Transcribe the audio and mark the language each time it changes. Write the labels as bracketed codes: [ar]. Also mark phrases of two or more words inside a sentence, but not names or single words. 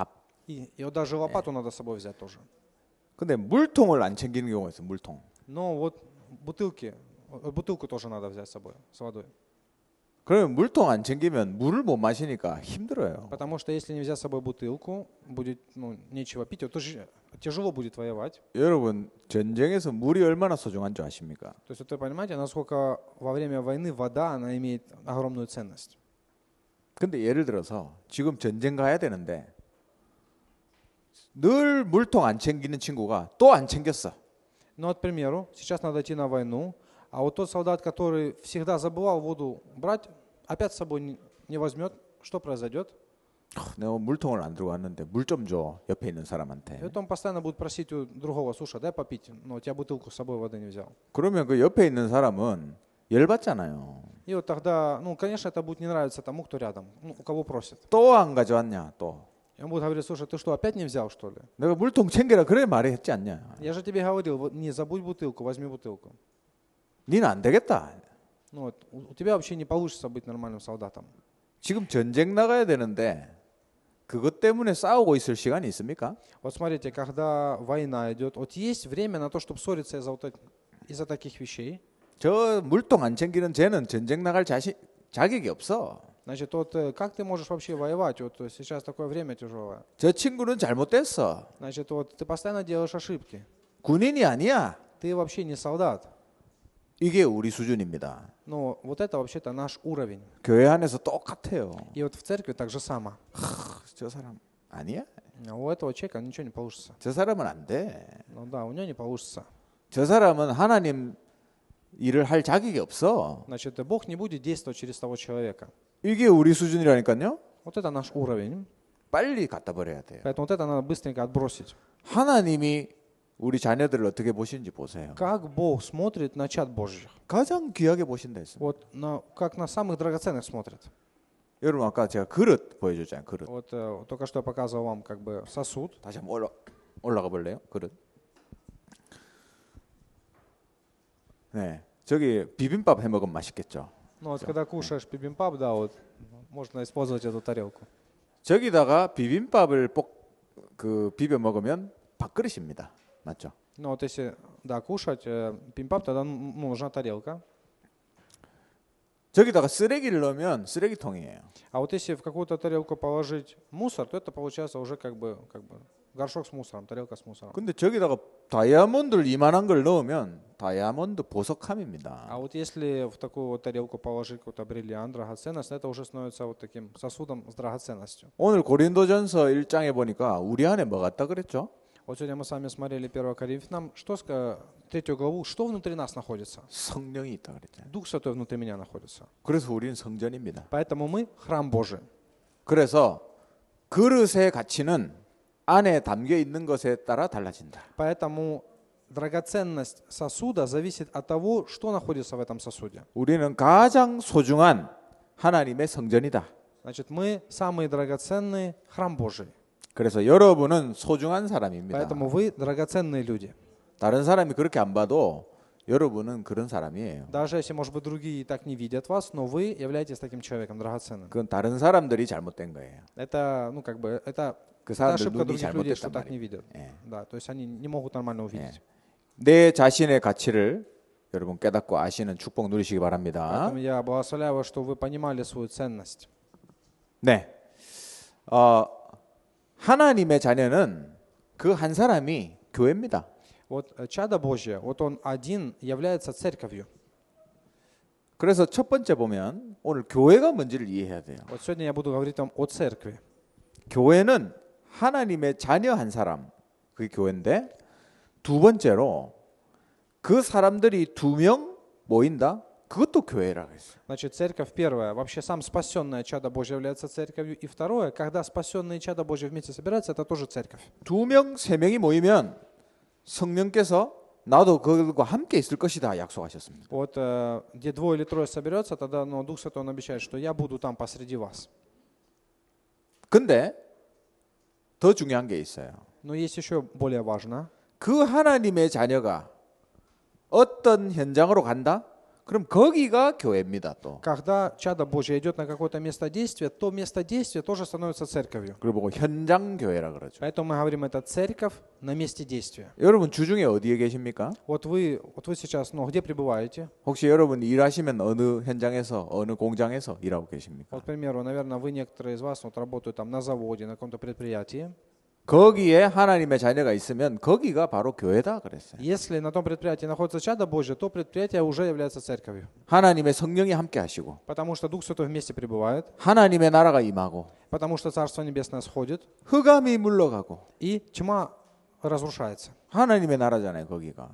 [ru] И вот даже лопату надо с собой взять тоже. [ko] 근데 물통을 안 챙기는 경우가 있어요. 물통. [ru] Но вот бутылку тоже надо взять с собой, с водой. [ko] 그러면 물통 안 챙기면 물을 못 마시니까 힘들어요. [ru] Потому что если не взять с собой бутылку, будет нечего пить, вот тоже тяжело будет воевать. [ko] 여러분 전쟁에서 물이 얼마나 소중한 줄 아십니까? [ru] То есть вот вы понимаете, насколько во время войны вода, она имеет огромную ценность. [ko] 근데 예를 들어서 지금 전쟁 가야 되는데 늘 물통 안 챙기는 친구가 또 안 챙겼어. [ru] Но, вот, к примеру, сейчас надо идти на войну, а вот тот солдат, который всегда забывал воду брать, опять с собой не возьмет, что произойдет? [ko] 내가 물통을 안 들고 왔는데 물 좀 줘. 옆에 있는 [ru] И [ko] 사람한테. [ru] вот он постоянно будет просить у другого: слушай, дай попить, но у тебя бутылку с собой воды не взял. [ko] 그러면 그 옆에 있는 사람은 열받잖아요. [ru] И вот тогда, ну, конечно, это будет не нравиться тому, кто рядом, ну, у кого просит. [ko] 또 안 가져왔냐 또. [ru] И он будет говорить: слушай, ты что, опять не взял, что ли? [ko] 내가 물통 챙겨라 그래 말했지 않냐. [ru] Я же тебе говорил, вот, не забудь бутылку, возьми бутылку. [ko] 니는 안 되겠다. [ru] Ну, вот, у тебя вообще не получится быть нормальным солдатом. [ko] 지금 전쟁 나가야 되는데 그것 때문에 싸우고 있을 시간이 있습니까? [ru] Вот смотрите, когда война идет, вот есть время на то, чтобы ссориться из-за таких вещей. [ko] 저 물통 안 챙기는 쟤는 전쟁 나갈 자격이 없어. [ru] Значит, вот как ты можешь вообще воевать? Вот сейчас такое время тяжелое. [ko] 저 친구는 잘못됐어. [ru] Значит, вот ты постоянно делаешь ошибки. [ko] 군인이 아니야. [ru] Ты вообще не солдат. [ko] 이게 우리 수준입니다. [ru] Но вот это вообще-то наш уровень. [ko] 교회 안에서 똑같아요. [ru] И вот в церкви так же само. [ko] 저 사람 아니야? [ru] У этого человека ничего не получится. [ko] 저 사람은 안 돼. [ru] Ну да, у него не получится. [ko] 저 사람은 하나님 일을 할 자격이 없어. [ru] Значит, Бог не будет действовать через того человека. [ko] 이게 우리 수준이라니까요. [ru] Вот это наш уровень. [ko] 빨리 갖다 버려야 돼요. [ru] Поэтому вот это надо быстренько отбросить. [ko] 하나님이 우리 자녀들을 어떻게 보시는지 보세요. [ru] Как Бог смотрит на чад Божьих? [ko] 가장 귀하게 보신다 했습니다. [ru] Вот как на самых драгоценных смотрит. [ko] 여러분 아까 제가 그릇 보여줬잖아요. 그릇. [ru] Вот только что я показывал вам как бы сосуд. [ko] 다시 한번 올라가 볼래요? 그릇. 네, 저기 비빔밥 해 먹으면 맛있겠죠. [ru] Ну вот когда кушаешь бибимпап, да, вот можно использовать эту тарелку. [ko] 저기다가 비빔밥을 비벼 먹으면 밥그릇입니다. 맞죠? [ru] Но вот если, да, кушать бибимпап, тогда нужна тарелка. [ko] 저기다가 쓰레기를 넣으면 쓰레기통이에요. [ru] А вот если в какую-то тарелку положить мусор, то это получается уже как бы горшок с мусором, тарелка с мусором. [ko] 근데 저기다가 다이아몬드를 이만한 걸 넣으면 다이아몬드 보석함입니다. [ru] А вот если в такую вот тарелку положить какой-то бриллиант, драгоценность, это уже становится вот таким сосудом с драгоценностью. [ko] 오늘 고린도전서 1장에 보니까 우리 안에 뭐 같다 그랬죠? [ru] Вот сегодня мы с вами смотрели 1 Коринфянам, 3 главу, что внутри нас находится? [ko] 성령이 있다 그랬잖아요. [ru] Дух Святой внутри меня находится. [ko] 그래서 우리는 성전입니다. [ru] Поэтому мы храм Божий. [ko] 그래서 그릇의 가치는 안에 담겨 있는 것에 따라 달라진다. [ru] Поэтому драгоценность сосуда зависит от того, что находится в этом сосуде. [ko] 우리는 가장 소중한 하나님의 성전이다. [ru] Значит, мы самый драгоценный храм Божий. [ko] 그래서 여러분은 소중한 사람입니다. [ru] Поэтому вы драгоценные люди. [ko] 다른 사람이 그렇게 안 봐도 여러분은 그런 사람이에요. [ru] Даже если, может быть, другие так не видят вас, но вы являетесь таким человеком драгоценным. [ko] 그건 다른 사람들이 잘못된 거예요. [ru] Это, ну, как бы, это [ko] 그 사람들 [ru] ошибка [ko] 눈이 [ru] других людей, что [ko] 잘못됐단 [ru] так не [ko] 말이에요. [ru] видят. [ko] 예. [ru] Да, то есть они не могут нормально увидеть. [ko] 내 자신의 가치를 여러분 깨닫고 아시는 축복 누리시기 바랍니다. [ru] Поэтому я благословляю вас, что вы понимали свою ценность. [ko] 네, 하나님의 자녀는 그 한 사람이 교회입니다. [ru] Вот чадо Божье, вот он один является церковью. [ko] 그래서 첫 번째 보면 오늘 교회가 뭔지를 이해해야 돼요. [ru] Вот сегодня я буду говорить вам о церкви. [ko] 교회는 하나님의 자녀 한 사람, 그게 교회인데 두 번째로 그 사람들이 2명 모인다? 그것도 교회라고 했어요. [ru] Значит, церковь первая, вообще сам спасенное чадо Божье является церковью. И второе, когда спасенные чадо Божье вместе собираются, это тоже церковь. [ko] 2명, 3명이 모이면 성령께서 나도 그들과 함께 있을 것이다 약속하셨습니다. [ru] Вот где двое или трое соберется, тогда Дух Святой он обещает, что я буду там посреди вас. [ko] 근데 더 중요한 게 있어요. [ru] Но есть еще более важно. [ko] 그 하나님의 자녀가 어떤 현장으로 간다? 그럼 거기가 교회입니다 또. [ru] Когда чадо Божье идет на какое-то место действия, то место действия тоже становится церковью. [ko] 그리고 현장 교회라 그러죠. [ru] Поэтому мы говорим, это церковь на месте действия. [ko] 여러분 주중에 어디에 계십니까? [ru] Вот вы сейчас, где пребываете? [ko] 혹시 여러분 일하시면 어느 현장에서 어느 공장에서 일하고 계십니까? [ru] Вот, к примеру, наверное, вы, некоторые из вас, работают там на заводе, на каком-то предприятии. [ko] 거기에 하나님의 자녀가 있으면 거기가 바로 교회다 그랬어요. [ru] Если на том предприятии находится чадо Божье, то предприятие уже является церковью. [ko] 하나님의 성령이 함께 하시고 [ru] Потому что Дух Святой вместе пребывает, [ko] 하나님의 나라가 임하고 [ru] потому что Царство Небесное сходит, [ko] 흑암이 물러가고 [ru] и тьма разрушается. [ko] 하나님의 나라잖아요 거기가.